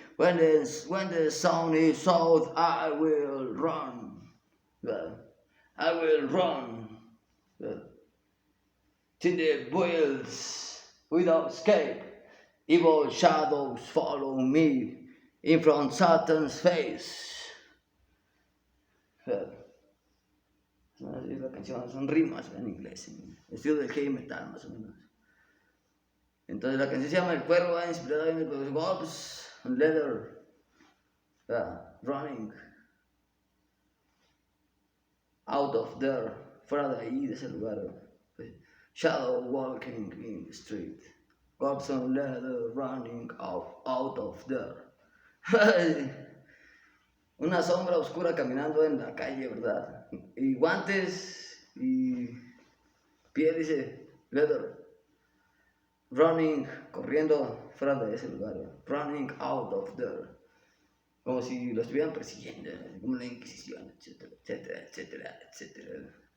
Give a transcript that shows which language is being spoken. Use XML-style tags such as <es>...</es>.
<en>When the sun is out, I will run. Well, I will run. Well, to the wheels without escape. Evil shadows follow me in front of Satan's face.</en> <es>Es la canción, son rimas en inglés, en estilo del heavy metal más o menos. Entonces la canción se llama El Cuervo, inspirada en los Wolves on Leather,</es> <en>running out of there,</en> <es>fuera de ahí, de ese lugar.</es> <en>Shadow walking in the street, Wolves on Leather, running out of there.</en> <es>Una sombra oscura caminando en la calle, ¿verdad? Y guantes y piel, dice, leather.</es> <en>Running,</en> <es>corriendo fuera de ese lugar,</es> <en>running out of there.</en> <es>Como si lo estuvieran persiguiendo, como la Inquisición, etcétera, etcétera, etcétera, etcétera.</es>